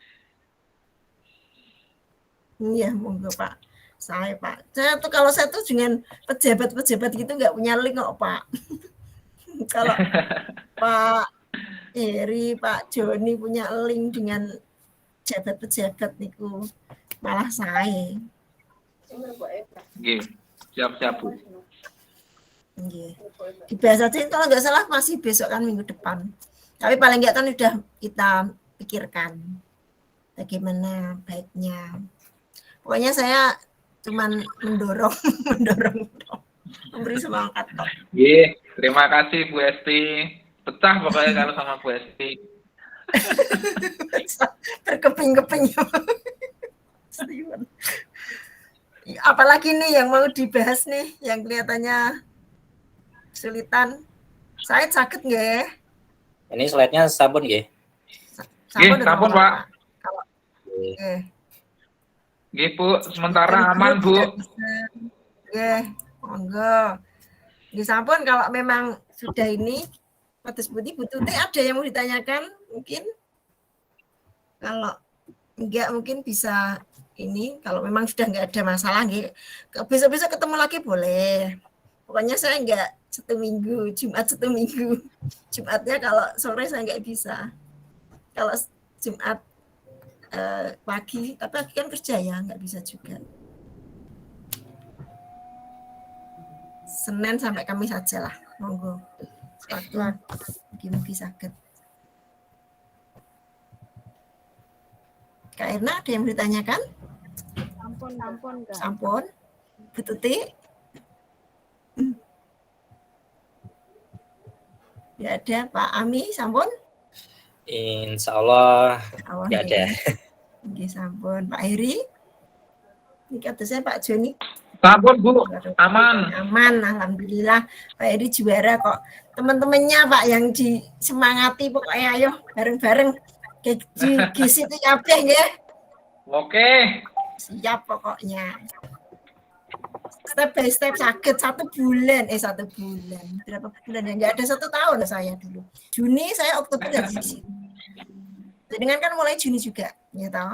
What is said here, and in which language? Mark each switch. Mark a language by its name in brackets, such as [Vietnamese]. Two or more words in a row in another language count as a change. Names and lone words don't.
[Indonesian] Iya, monggo Pak. Saya kalau saya tuh dengan pejabat-pejabat gitu nggak punya link kok Pak. Kalau Pak Heri, Pak Joni punya link dengan pejabat-pejabat niku malah saya. Nggih, siap-siap Bu. [Javanese] Nggih. [Indonesian] Dibahasain kalau nggak salah masih besok kan minggu depan. Tapi paling nggak kan udah kita pikirkan bagaimana baiknya. Pokoknya saya cuman mendorong memberi semangat kok. Nggih, terima kasih Bu Esti. Pecah pokoknya kalau sama Bu Esti. Terkeping-keping. Steven. Apalagi nih yang mau dibahas nih, yang kelihatannya kesulitan. Saya sakit nggak? Ini slide-nya [Javanese] sampun nggih? Sampun, Pak. [Indonesian] Oke. [Javanese] Nggih, Bu, [Indonesian] sementara aman, Bu. Oke, monggo. [Javanese] Nggih sampun, [Indonesian] kalau memang sudah ini Patus Putih Bu Tuti ada yang mau ditanyakan mungkin? Kalau enggak mungkin bisa ini, kalau memang sudah enggak ada masalah nggih. Besok-besok ketemu lagi boleh. Pokoknya saya enggak 1 minggu, Jumat 1 minggu. Jumatnya kalau sore saya enggak bisa. Kalau Jumat pagi, tapi pagi kan kerja ya, enggak bisa juga. Senin sampai Kamis saja lah, monggo. Sewaktu-waktu mungkin sakit. Kak Erna ada yang ditanyakan? [Javanese] Sampun, Kak. [Indonesian] Sampun. Bu Tuti? Ya ada. Pak Ami, sampun? [Arabic] Insya Allah [Indonesian] nggak ada. Oke, sampun. Pak Heri? Ini kata saya Pak Joni. [Javanese] Sampun, Bu. [Indonesian] Aman. Aman, alhamdulillah. Pak Heri juara kok. Teman-temannya Pak yang disemangati pokoknya ayo bareng-bareng. Di situ [Javanese] kabeh nggih. [Indonesian] Oke. Siap pokoknya. [English] Step by step [Indonesian] sakit 1 bulan. 1 bulan. Berapa bulan ya? Enggak ada 1 tahun saya dulu. Juni, saya Oktober dari sini. Dengan kan mulai Juni juga, ya toh?